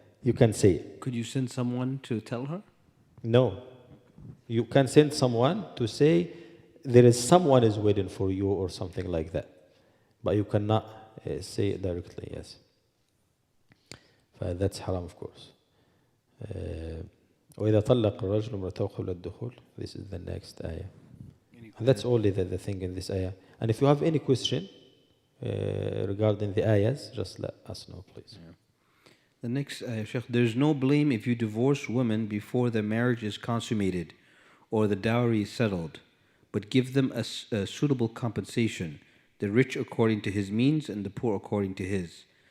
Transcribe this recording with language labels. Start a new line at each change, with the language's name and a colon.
English: You can say it. Could you send someone to tell her? No. You can send someone to say there is someone is waiting for you or something like that. But you cannot say it directly, yes. That's haram, of course.
Arabic: وإذا طلق الرجل امرأته قبل الدخول.
English: This is the next ayah. And that's only the thing in this ayah. And if you have any question regarding the ayahs, just let us know, please. Yeah. The next ayah, Sheikh, there's no blame if you divorce women before the marriage is consummated or the dowry is settled, but give them a suitable compensation, the rich according to his means and the poor according to his.